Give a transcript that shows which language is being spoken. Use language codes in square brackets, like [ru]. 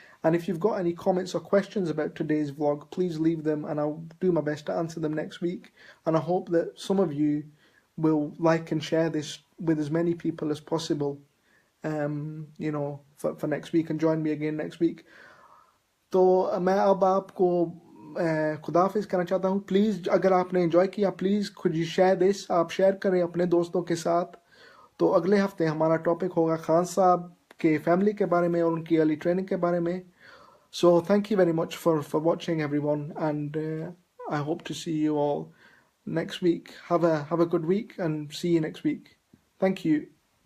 [en] And if you've got any comments or questions about today's vlog, please leave them and I'll do my best to answer them next week. And I hope that some of you will like and share this with as many people as possible, for next week, and join me again next week. [hi] तो मैं अब आपको खुदाफिज कहना चाहता हूँ. Please अगर आपने enjoy किया, please [en] could you share this, [hi] आप शेयर करें अपने दोस्तों के साथ. तो अगले हफ्ते हमारा टॉपिक होगा खान साहब के फैमिली के बारे में और उनकी अर्ली ट्रेनिंग के बारे में. [en] So thank you very much for watching everyone, and I hope to see you all next week. Have a good week and see you next week. Thank you.